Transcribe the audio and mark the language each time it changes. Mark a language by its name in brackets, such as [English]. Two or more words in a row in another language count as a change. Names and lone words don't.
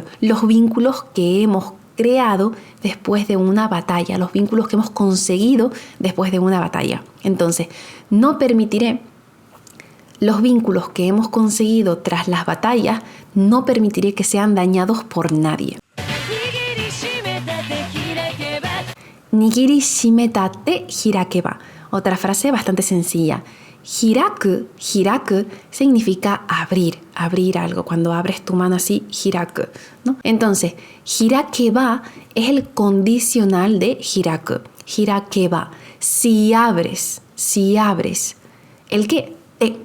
[Spanish] Los vínculos que hemos creado después de una batalla. Los vínculos que hemos conseguido después de una batalla. Entonces, no permitiré los vínculos que hemos conseguido tras las batallas, no permitiré que sean dañados por nadie. [Japanese] 握りしめた手開けば. [Spanish] Otra frase bastante sencilla. Hiraku, hiraku significa abrir, abrir algo. Cuando abres tu mano así, hiraku, ¿no? Entonces, hirakeba es el condicional de hiraku. Hirakeba. Si abres. ¿El qué? Te.